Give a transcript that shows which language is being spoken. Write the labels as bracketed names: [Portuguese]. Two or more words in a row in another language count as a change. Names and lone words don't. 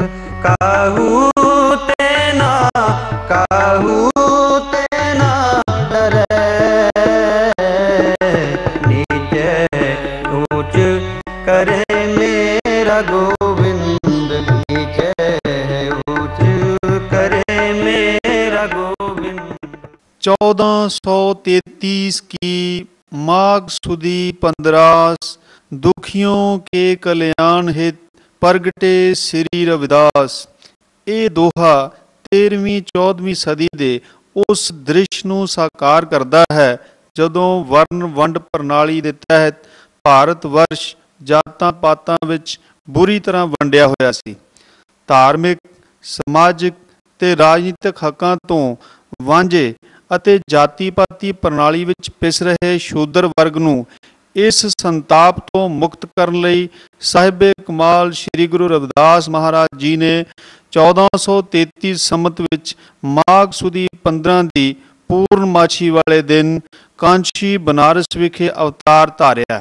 [Hindi] काहू तेना काहू तेना डरे, नीचे ऊंच करे मेरा गोविंद, नीचे ऊंच करे मेरा गोविंद। 1433 की माघ सुदी 15 दुखियों के कल्याण हित प्रगटे श्री रविदास। [Punjabi] ਇਹ ਦੋਹਾ 13ਵੀਂ 14ਵੀਂ ਸਦੀ ਦੇ ਉਸ ਦ੍ਰਿਸ਼ ਨੂੰ ਸਾਕਾਰ ਕਰਦਾ ਹੈ ਜਦੋਂ ਵਰਨ ਵੰਡ ਪ੍ਰਣਾਲੀ ਦੇ ਤਹਿਤ ਭਾਰਤ ਵਰਸ਼ ਜਾਤਾਂ ਪਾਤਾਂ ਵਿੱਚ ਬੁਰੀ ਤਰ੍ਹਾਂ ਵੰਡਿਆ ਹੋਇਆ ਸੀ। ਧਾਰਮਿਕ, ਸਮਾਜਿਕ ਤੇ ਰਾਜਨੀਤਿਕ ਹੱਕਾਂ ਤੋਂ ਵਾਂਝੇ ਅਤੇ ਜਾਤੀ ਪਾਤੀ ਪ੍ਰਣਾਲੀ ਵਿੱਚ ਪਿਸ ਰਹੇ ਸ਼ੂਦਰ ਵਰਗ ਨੂੰ ਇਸ ਸੰਤਾਪ ਤੋਂ ਮੁਕਤ ਕਰਨ ਲਈ ਸਾਹਿਬੇ ਕਮਾਲ ਸ੍ਰੀ ਗੁਰੂ ਰਵਿਦਾਸ ਮਹਾਰਾਜ ਜੀ ਨੇ 1433 ਸੰਮਤ ਵਿੱਚ ਮਾਘ ਸੁਦੀ 15 ਦੀ ਪੂਰਨਮਾਸ਼ੀ ਵਾਲੇ ਦਿਨ ਕਾਂਚੀ ਬਨਾਰਸ ਵਿਖੇ ਅਵਤਾਰ ਧਾਰਿਆ।